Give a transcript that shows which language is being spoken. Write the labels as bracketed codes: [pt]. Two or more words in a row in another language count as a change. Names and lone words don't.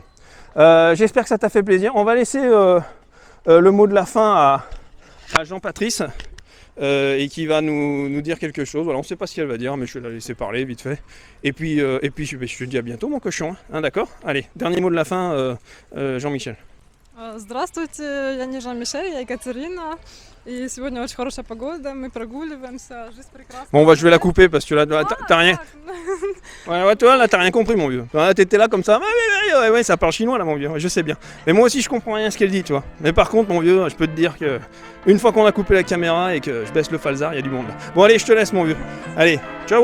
[fr] J'espère que ça t'a fait plaisir. On va laisser le mot de la fin à Jean-Patrice et qui va nous dire quelque chose. Voilà, on ne sait pas ce qu'elle va dire, mais je vais la laisser parler vite fait. Et puis je te dis à bientôt, mon cochon. Hein, d'accord? Allez, dernier mot de la fin, Jean-Michel. [ru] Здравствуйте, я не Жан-Мишель, я Екатерина. И сегодня очень хорошая погода, мы прогуливаемся, жизнь прекрасна. [fr] Bon, je vais la couper parce que là, t'as rien. Ouais, toi, là, t'as rien compris, mon vieux. T'étais là comme ça, ouais, ça parle chinois, là, mon vieux, je sais bien. Mais moi aussi, je comprends rien à ce qu'elle dit, tu vois. Mais par contre, mon vieux, je peux te dire que une fois qu'on a coupé la caméra et que je baisse le falzar, il y a du monde là. Bon, allez, je te laisse, mon vieux.